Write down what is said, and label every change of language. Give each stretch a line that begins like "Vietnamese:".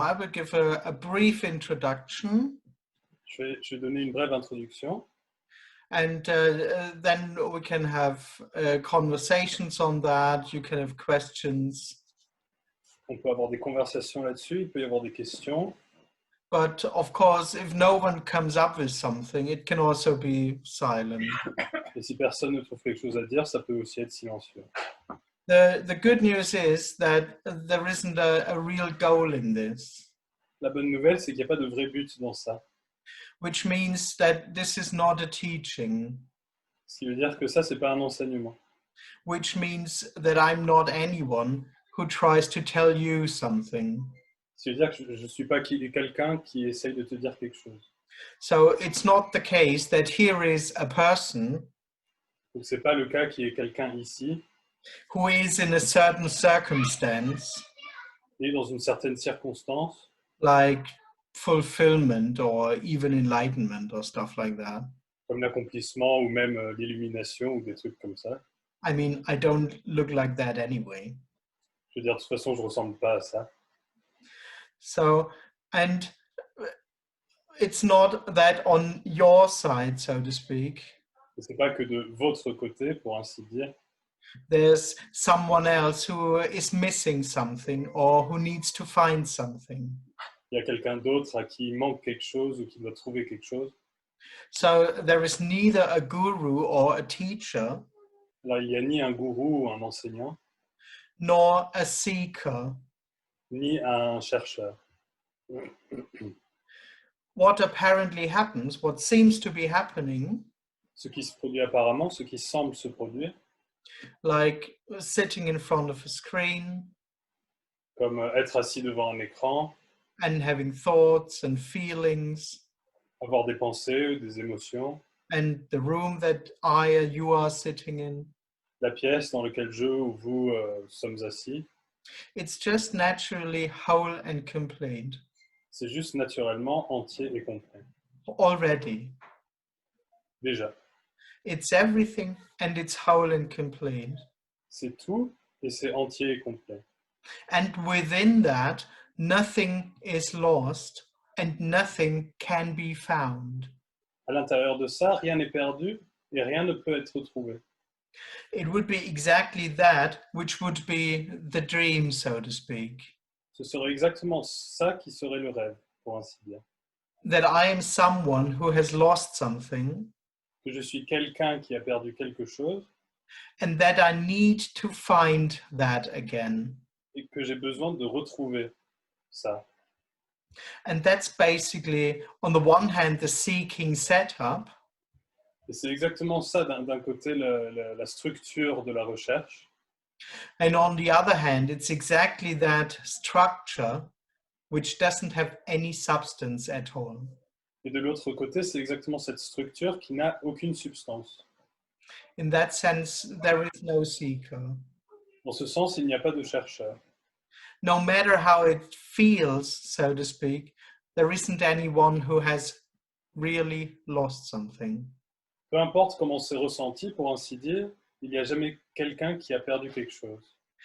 English: I will give a brief introduction.
French: Je vais donner une brève introduction.
English: And then we can have conversations on that. You can have questions.
French: On peut avoir des conversations là-dessus, il peut y avoir des questions.
English: But of course, if no one comes up with something, it can also be silent.
French: Et si personne ne trouve quelque chose à dire, ça peut aussi être silencieux.
English: The good news is that there isn't a real goal in this.
French: La bonne nouvelle, c'est qu'il n'y a pas de vrai but dans ça.
English: Which means that this is not a teaching.
French: Ce qui veut dire que ça, c'est pas un enseignement.
English: Which means that I'm not anyone who tries to tell you something.
French: Ce qui veut dire que je ne suis pas quelqu'un qui essaye de te dire quelque chose.
English: So it's not the case that here is a person
French: Donc c'est pas le cas qui est quelqu'un ici
English: who is in a certain circumstance,
French: et dans une certaine circonstance,
English: like fulfillment or even enlightenment or stuff like that.
French: comme l'accomplissement ou même l'illumination ou des trucs comme ça.
English: I mean, I don't look like that anyway.
French: Je veux dire, de toute façon, je ressemble pas à ça.
English: So, and it's not that on your side, so to speak,
French: C'est pas que de votre côté, pour ainsi dire,
English: there's someone else who is missing something or who needs to find something.
French: il y a quelqu'un d'autre à qui il manque quelque chose ou qui doit trouver quelque chose.
English: So there is neither a guru or a teacher,
French: Là, il n'y a ni un gourou ou un enseignant,
English: nor a seeker.
French: ni un chercheur.
English: What apparently happens, what seems to be happening,
French: Ce qui se produit apparemment, ce qui semble se produire,
English: like sitting in front of a screen
French: comme être assis devant un écran,
English: and having thoughts and feelings,
French: avoir des pensées, des émotions,
English: and the room that you are sitting in,
French: la pièce dans laquelle je ou vous sommes assis,
English: it's just naturally whole and complete
French: c'est juste naturellement entier et complet.
English: already.
French: Déjà,
English: It's everything and it's whole and complete.
French: c'est tout et c'est entier et complet.
English: And within that, nothing is lost and nothing can be found.
French: À l'intérieur de ça, rien n'est perdu et rien ne peut être trouvé.
English: It would be exactly that which would be the dream, so to speak.
French: Ce serait exactement ça qui serait le rêve, pour ainsi dire.
English: That I am someone who has lost something
French: Que je suis quelqu'un qui a perdu quelque chose
English: and that I need to find that again.
French: et que j'ai besoin de retrouver ça.
English: And that's basically, on the one hand, the seeking setup,
French: Et c'est exactement ça, d'un côté, la structure de la recherche,
English: and on the other hand, it's exactly that structure which doesn't have any substance at all.
French: et de l'autre côté, c'est exactement cette structure qui n'a aucune substance.
English: In that sense, there is no seeker.
French: Dans ce sens, il n'y a pas de chercheur.
English: No matter how it feels, so to speak, there isn't anyone who has really lost something.
French: Peu importe comment c'est ressenti, pour ainsi dire, il n'y a jamais quelqu'un qui a perdu quelque chose.